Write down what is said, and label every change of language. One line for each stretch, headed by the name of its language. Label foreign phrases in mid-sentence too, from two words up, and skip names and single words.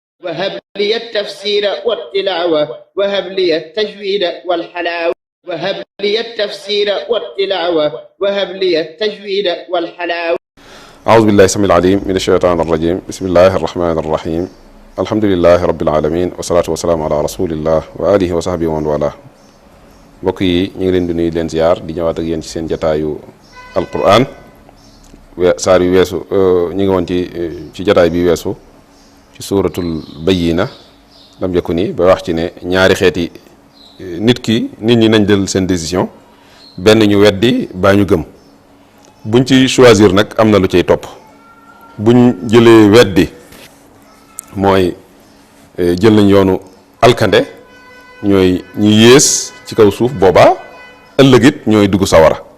Arabic: وهب لي التفسير والتلاوة وهب لي التجويد والحلاوة وهب لي التفسير والتلاوة وهب لي التجويد والحلاوة. أعوذ بالله السميع العليم من الشيطان الرجيم. بسم الله الرحمن الرحيم. الحمد لله رب العالمين والصلاة والسلام على رسول الله وآله وصحبه ومن والاه.
Wolof: mbokk yi ñu ngi leen di nuyu leen ziar di ñëwaat ak yéen ci seen jataayu alquran saar yu weesu ñu ngi woon ci jataay bi weesu ci suuratul bayyina lam jëkku ni ba wax ci ne ñaari xeeti nit ñi nañ jël seen décision benn ñu weddi baa ñu gëm buñ ci choisir nag am na lu cay topp buñ jëlee weddi mooy jël nañ yoonu alkande ñooy ñi yées ci kaw suuf boobaa ëllëg it ñooy dugg sawara